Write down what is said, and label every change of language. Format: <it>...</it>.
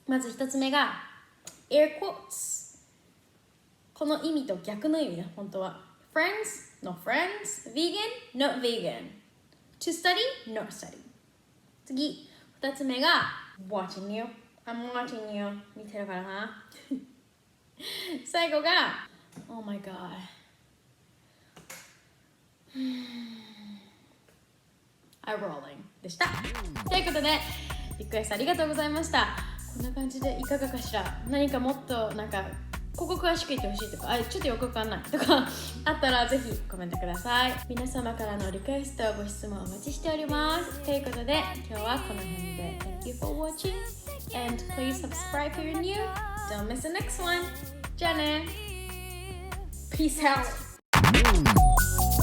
<ja>まず一つ目が air quotes。この意味と逆の意味ね、本当は。</ja> <en>Friends, no friends. Vegan, not vegan. To study, not study.</en> <ja>次、二つ目が</ja> <en>watching you. I'm watching you.</en> <ja>見てるからな。最後が</ja> <en>Oh my god.</en> <ja>eye rolling でした。ということで、リクエストありがとうございました。こんな感じでいかがかしら。何かもっとここ詳しく言ってほしいとか、ちょっとよくわかんないとかあったらぜひコメントください。皆様からのリクエスト、ご質問お待ちしております。ということで、今日はこの辺で</ja> <en>Thank you for watching and please subscribe if you're new. Don't miss the next one.</en> <ja>じゃあね。</ja> <en>Peace out.</en>